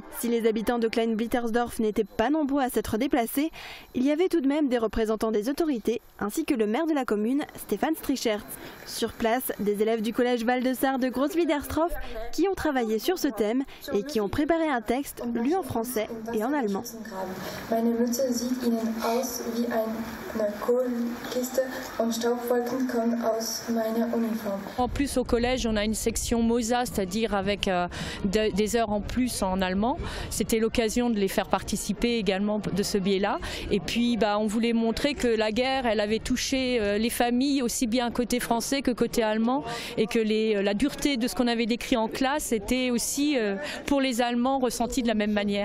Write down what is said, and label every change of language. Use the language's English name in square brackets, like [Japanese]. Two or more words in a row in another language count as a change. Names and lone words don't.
[French] Si les habitants de Klein-Blittersdorf n'étaient pas nombreux à s'être déplacés, il y avait tout de même des représentants des autorités, ainsi que le maire de la commune, Stefan Strichert. Sur place, des élèves du collège Val-de-Sarre de Großbiedersdorf qui ont travaillé sur ce thème et qui ont préparé un texte lu en français et en allemand. [German] Wie eine Kohlkiste und Staubwolken kommen aus meiner Uniform. [French] En plus au collège on a une section MOSA, c'est-à-dire avec des heures en plus en allemand. C'était l'occasion de les faire participer également de ce biais-là. Et puis on voulait montrer que la guerre elle avait touché les familles aussi bien côté français que côté allemand et que la dureté de ce qu'on avait décrit en classe était aussi pour les Allemands ressentie de la même manière.